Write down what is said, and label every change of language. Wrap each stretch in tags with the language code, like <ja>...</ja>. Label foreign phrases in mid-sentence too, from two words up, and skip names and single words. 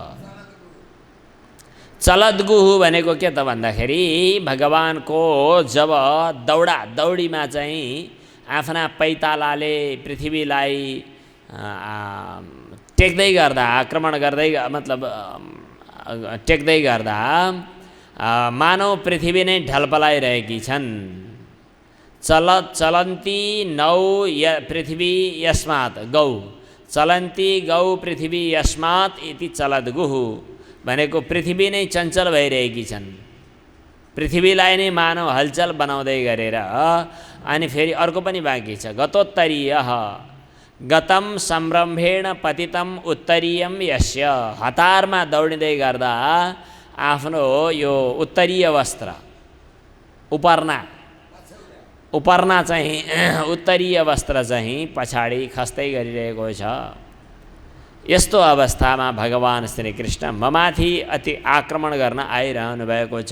<ne>चलदगुहु भनेको के त भन्दाखेरि भगवानको जब दौडीमा चाहिँ आफ्ना पैतालाले पृथ्वीलाई टेक्दै गर्दा, आक्रमण गर्दै मतलब टेक्दै गर्दा मानव पृथ्वी नै ढलपलाइरहेकी छन्।</ne> <sa>चलन्ती नौ पृथ्वी यस्मात् गौ, चलन्ती गौ पृथ्वी यस्मात् इति</sa> <ne>चलदगुहु भनेको पृथ्वी नै चञ्चल भइरहेकी छन्, पृथ्वीलाई नै मानव हलचल बनाउँदै गरेर। अनि फेरि अर्को पनि बाँकी छ,</ne> <sa>गतोत्तरीय गतम सम्रम्भेण पतितम उत्तरीयम यस्य,</sa> <ne>हतारमा दौडिँदै गर्दा आफ्नो यो उत्तरीय वस्त्र उपर्ना चाहिँ उत्तरीय वस्त्र चाहिँ पछाडि खस्दै गरिरहेको छ। यस्तो अवस्थामा भगवान श्रीकृष्ण ममाथि अति आक्रमण गर्न आइरहनु भएको छ।</ne>